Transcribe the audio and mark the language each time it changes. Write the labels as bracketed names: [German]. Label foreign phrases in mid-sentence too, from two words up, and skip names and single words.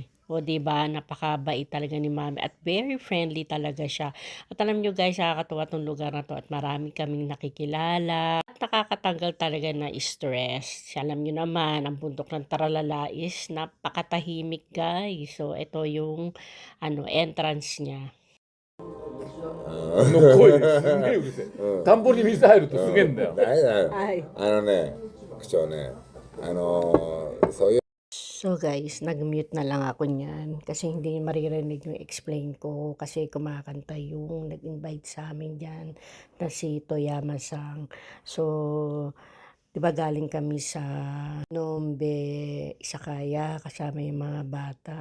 [Filipino] O 'di ba, napakabait talaga ni Mami at [English] very friendly [Filipino] talaga siya. At alam niyo guys, nakakatuwa 'tong lugar na 'to at marami kaming nakikilala. Nakakatanggal talaga na stress. Alam niyo naman ang bundok ng Taralala is napakatahimik guys. So ito yung ano entrance niya. [Japanese] の声ですんげえうるせえ。田んぼに水入るとすげえんだよ。ダメだよ。 Ay. 区長ね、そういう [Filipino] So guys, nag-mute na lang ako niyan kasi hindi maririnig yung explain ko kasi kumakanta yung nag-invite sa amin diyan na si Toyama-san. So, 'di ba galing kami sa Nombe, Isakaya kasama yung mga bata.